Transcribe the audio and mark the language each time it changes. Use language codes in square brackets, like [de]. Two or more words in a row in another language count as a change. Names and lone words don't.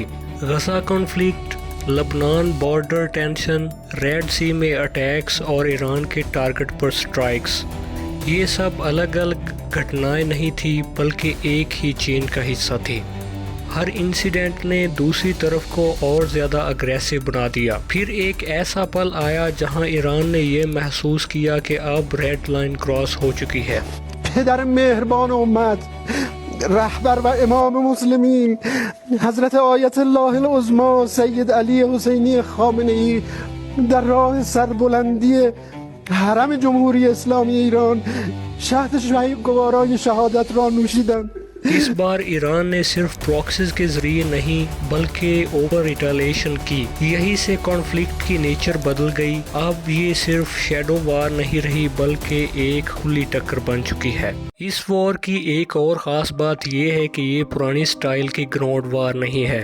[ur] غزہ کانفلکٹ، لبنان [en] border tension, [ur] ریڈ سی میں اٹیکس اور ایران کے ٹارگٹ پر سٹرائکس، یہ سب الگ الگ گھٹنائیں نہیں تھی بلکہ ایک ہی چین کا حصہ تھی۔ ہر انسیڈنٹ نے دوسری طرف کو اور زیادہ اگریسو بنا دیا۔ پھر ایک ایسا پل آیا جہاں ایران نے یہ محسوس کیا کہ اب [en] red line cross [ur] ہو چکی ہے۔ [fa] پدر مهربان امت، رهبر و امام مسلمین حضرت آیت الله العظمی سید علی حسینی خامنه ای در راه سربلندی حرم جمهوری اسلامی ایران شهد گوارای شهادت را نوشیدند۔ [ur] اس بار ایران نے صرف پراکسیز کے ذریعے نہیں بلکہ [en] over retaliation [ur] کی۔ یہی سے کانفلکٹ کی نیچر بدل گئی۔ اب یہ صرف [en] shadow war [ur] نہیں رہی بلکہ ایک کھلی ٹکر بن چکی ہے۔ اس وار کی ایک اور خاص بات یہ ہے کہ یہ پرانی سٹائل کی [en] ground war [ur] نہیں ہے۔